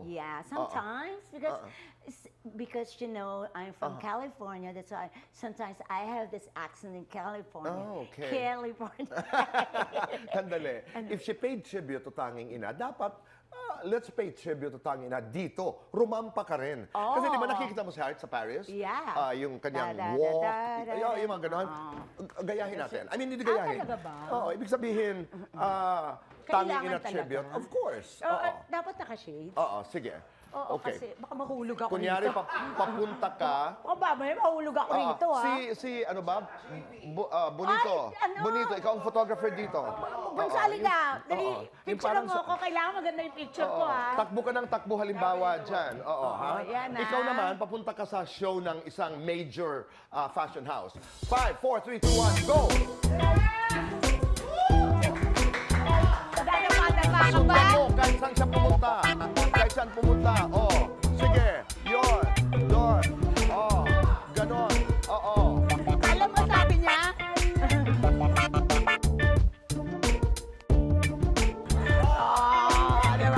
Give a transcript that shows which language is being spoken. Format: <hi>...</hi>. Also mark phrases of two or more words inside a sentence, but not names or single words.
<en>Yeah, sometimes because you know I'm from California, that's why sometimes I have this accent in California. Oh, okay. California. Sandali. If she paid tribute to tanging ina, dapat let's pay tribute to tanging ina dito.</en> <tl>Rumampa ka rin. Kasi di ba nakikita mo si Hart sa Paris?</tl> <en>Yeah.</en> <tl>Yung kanyang Da, da, da, walk. da, da, Yung mga ganon. Gayahin natin.</tl> <en>I mean,</en> <tl>hindi gayahin. talaga ba? Oo, ibig sabihin, tanging ina Kailangan talaga.</tl> <en>tribute. Of course.</en> <tl>Oo, Oo. dapat naka-shades. Oo, sige. Oo, Okay. kasi baka mahulog ako Kunyari, rito. papunta ka. O ba, may mahulog ako rito, ano ba? Bonito. Ay, ano? Bonito, ikaw ang photographer dito. Gonzali ka, dali, oo. Yung picture parang mo sa- ako. Kailangan maganda yung picture ko, Oo. Takbo ka ng takbo halimbawa dyan. Oo, ha? yan, ha? Ikaw naman, papunta ka sa show ng isang</tl> <en>major fashion house.</en> <tl>5, 4, 3, 2, 1, go! Dadapa ka ba? Sundan mo kahit saan siya pumunta. Kahit saan pumunta. Oh, sige. Yon. Doon. Oh, ganon. Oo. Alam mo sabi niya? Diba?</tl>